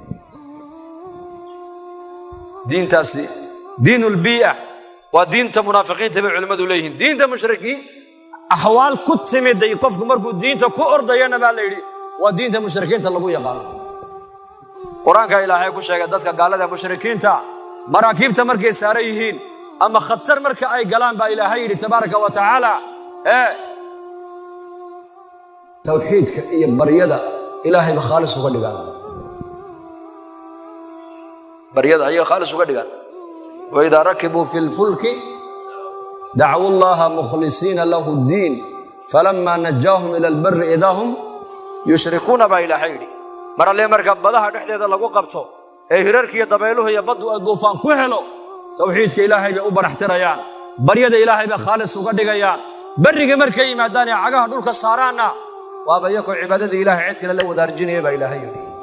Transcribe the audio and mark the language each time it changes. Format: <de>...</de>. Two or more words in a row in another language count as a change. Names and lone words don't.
<so>diintaasi diinul bi'a waa diinta munaafiqiinta bay culimadu leeyihiin diinta mushrikiin ahwaal ku timiday qofku markuu diinta ku ordayana baa la yidhi waa diinta mushrikiinta lagu yaqaano quraanka ilaahay ku sheegay dadka gaalada mushrikiinta maraakiibta markay saaran yihiin ama khatar marka ay galaan baa ilaahay yidhi</so> <ar>تبارك وتعالى</ar> <so>tawxiidka iyo baryada ilaahay ba khaalis uga dhigaan baryada ayay khaalis uga dhigaan</so> <ar>وإذا ركبوا في الفلك دعوا الله مخلصين له الدين فلما نجاهم إلى البر إذا هم يشركون</ar> <so>ba ilaahay marale marka badaha dhexdeeda lagu qabto ee hirarkiyo dabayluhu iyo badu ay duufaan ku helo tawxiidka ilaahay bay u baraxtirayaan baryada ilaahay ba khaalis uga dhigayaan bariga markay yimaadaan ee cagaha dhulka saaraana waaba iyagoo cibaadada ilaahay cid kale la wadaarjinaya baa ilaahay yidhi</so>